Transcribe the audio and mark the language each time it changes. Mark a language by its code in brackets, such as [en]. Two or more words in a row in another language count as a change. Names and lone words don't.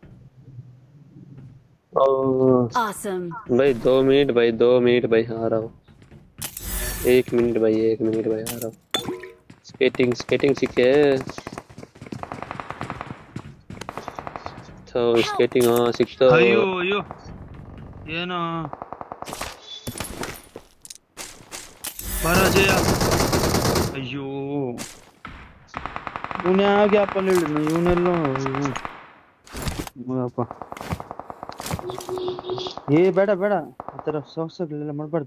[en] Awesome. [hi] भाई 2 मिनट भाई 2 मिनट भाई आ रहा हूँ. 1 मिनट भाई 1 मिनट भाई आ रहा हूँ. स्केटिंग सीखे तो स्केटिंग सीखता. [kn] ಅಯ್ಯೋ ಏನೋ ಬರ ಅಜಯ. ಅಯ್ಯೋ ಇವನೇ ಆಗ್ಯಾಪ ಹೇಳಿದ್ನು, ಇವನೆಲ್ಲೋ ಅಪ್ಪ. ಬೇಡ ಆ ಥರ ಸಾಕ್ಸ್ಗಳೆಲ್ಲ ಮಾಡಬಾರ್ದು.